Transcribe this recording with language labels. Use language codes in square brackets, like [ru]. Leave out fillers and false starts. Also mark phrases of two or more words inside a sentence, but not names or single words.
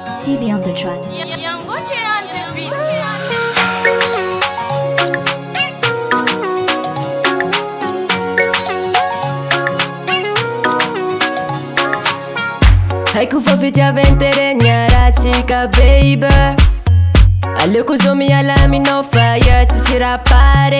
[en] TB on the track. Yangoche on the beat. [mg] Haiko fa fitiaventerenya ratsika baby. Aleoko zao miala aminao fa ia tsisy raha pare.